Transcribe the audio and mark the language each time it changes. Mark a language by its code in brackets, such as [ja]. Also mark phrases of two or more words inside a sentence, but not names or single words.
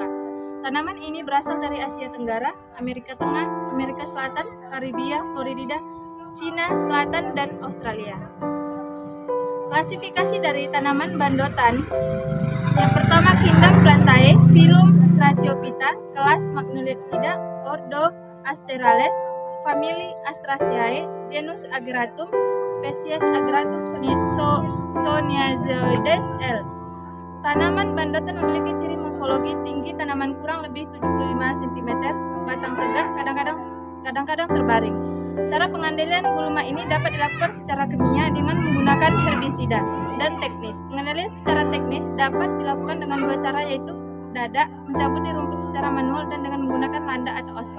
[id] Tanaman ini berasal dari Asia Tenggara, Amerika Tengah, Amerika Selatan, Karibia, Florida, Cina Selatan, dan Australia. Klasifikasi dari tanaman bandotan: yang pertama, Kingdom Plantae, Phylum Tracheophyta, kelas Magnolepsida, ordo Asterales, famili Astraceae, genus Ageratum, spesies Ageratum Soniazoides L. Tanaman bandotan memiliki ciri morfologi tinggi tanaman kurang lebih 75 cm, batang tegak, kadang-kadang terbaring. Cara pengendalian gulma ini dapat dilakukan secara kimia dengan menggunakan herbisida dan teknis. Pengendalian secara teknis dapat dilakukan dengan dua cara, yaitu dadak, mencabuti rumput secara manual, dan dengan menggunakan landa atau osrok.